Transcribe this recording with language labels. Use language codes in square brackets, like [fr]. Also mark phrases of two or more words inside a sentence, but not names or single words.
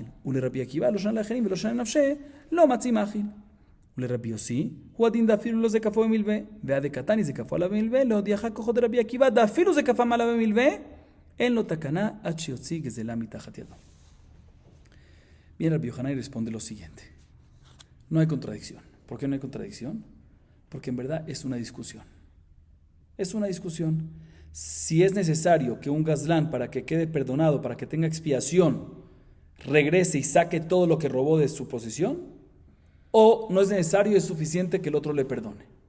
[he] ולרבי עקיבא לא שנה לאחרים ולא שנה לנפשה, לא מצי מאכיל. ולרבי יוסי, הוא הדין דאפילו לא זקפו במלווה, ועד הקטני זקפו עליו במלווה, להודיעך כוחו דרבי עקיבא, דאפילו זקפם עליו במלווה, אין לו תקנה עד שיוציא גזלה מתחת ידו. [es] Bien, Rabbi Yohanan responde lo siguiente. No hay contradicción. ¿Por qué no hay contradicción? Porque en verdad es una discusión. Es una discusión. Si es necesario que un gazlán, para que quede perdonado, para que tenga expiación, regrese y saque todo lo que robó de su posesión, o no es necesario, es suficiente que el otro le perdone.